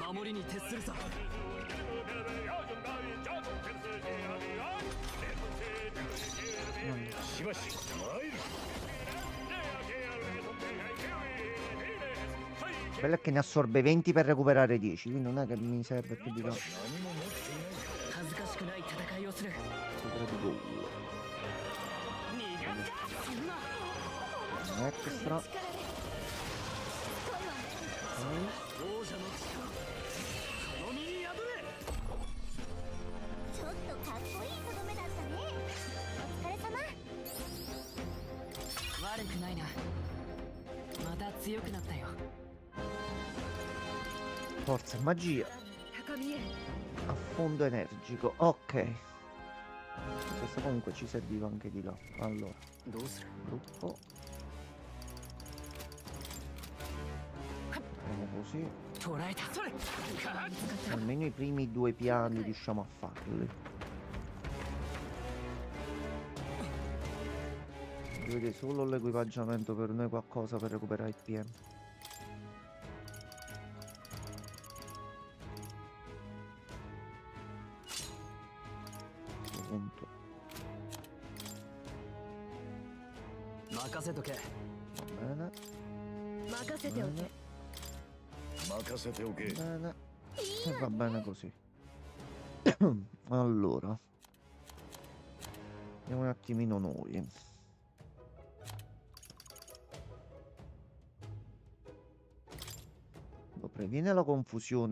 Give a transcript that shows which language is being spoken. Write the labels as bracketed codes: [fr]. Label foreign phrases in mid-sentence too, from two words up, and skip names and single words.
[ja] いに徹するさ。しばし参る。 [it] Bello è che ne assorbe 20 per recuperare 10, quindi non è che mi serve più di tanto. [ja] 恥ずかしくない戦いをする。 [it] Potrebbe un extra. Ok. [ja] 王者の力、この身に宿れ。ちょっとかっこいいとどめだったね。お疲れ様。悪くないな。また強くなったよ。 [it] Forza e magia. [ja] 高みへ。 [it] Affondo energico. Ok. Questo comunque ci serviva anche di là. Allora, [ja] どうする？ [it] gruppo. Facciamo così. [ja] 捕らえた。それ。 [it] Almeno i primi 2 piani riusciamo a farli. Vedete solo l'equipaggiamento per noi qualcosa per recuperare il PM. Punto. [ja] 任せとけ。 [it] Va bene. [ja] 任せておけ。任せておけ。 [it] Bene. E va bene così. Allora. Vediamo un attimino noi. Lo previene la confusione?